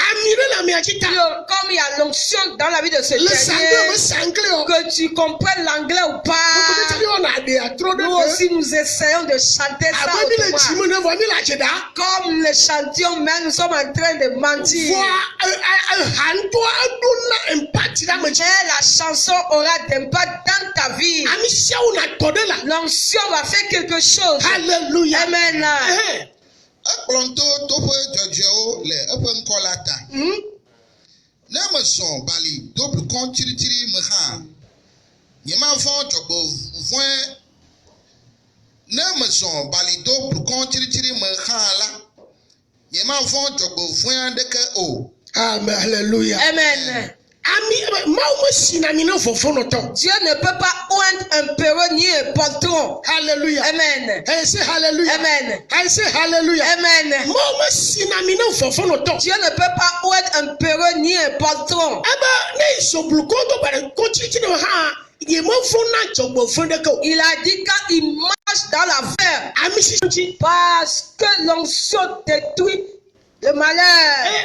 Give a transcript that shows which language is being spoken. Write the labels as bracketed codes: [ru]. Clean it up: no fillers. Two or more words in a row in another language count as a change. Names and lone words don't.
[fr] Comme il y a l'onction dans la vie de ce dernier, que tu comprennes l'anglais ou pas, nous aussi nous essayons de chanter ça autrement. Comme les chantions, mais nous sommes en train de mentir. Mais la chanson aura d'impact dans ta vie. L'onction va faire quelque chose. Hallelujah. Amen. [ee] Ekplɔnto toƒe dzɔdzɔewo le eƒe ŋkɔ la ta. Ne me sɔn bali do blukɔ tsiritsiri me hã, nyemafɔ dzɔgbevɔ̃e. Ne me sɔn bali do blukɔ tsiritsiri me hã la, nyemafɔ dzɔgbevɔ̃e aɖeke o. [fr] Amen. Hallelujah. Amen. Dieu ne peut pas oindre un perron ni un poltron. Hallelujah. Amen. [en] I say hallelujah. Amen. I say hallelujah. Amen. [fr] Dieu ne peut pas oindre un perron ni un poltron. Il a dit quand il marche dans la verre, parce que l'onction détruit le malheur.